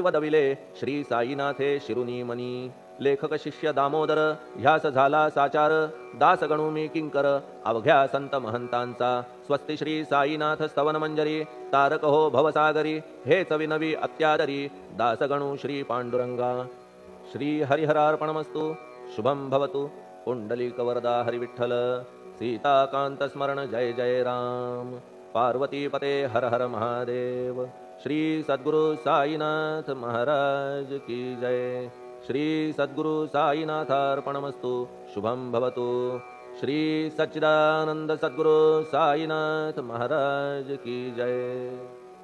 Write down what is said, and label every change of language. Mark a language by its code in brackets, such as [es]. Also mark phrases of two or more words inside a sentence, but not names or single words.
[mr] वदविले श्री साईनाथे शिरुनी मनी लेखक शिष्य दामोदर ह्यास झाला साचार दास गणू मी किंकर अवघ्या संत महंतांचा स्वस्ति श्री साईनाथ स्तवन मंजरी तारक हो भवसागरी हेच विनवी अत्यादरी दास गणू श्री पांडुरंगा श्री [sa] हरिहरार्पणमस्तु शुभम भवतु [mr] पुंडलिक वरदा हरिविठ्ठल सीताकांत स्मरण जय जय राम। [sa] पार्वतीपते हर हर महादेव। [hi] श्री सद्गुरु साईनाथ महाराज की जय। [sa] श्री सद्गुरु साईनाथार्पणमस्तु। शुभं भवतु। श्री सच्चिदानंद सद्गुरु साईनाथ [hi] महाराज की जय।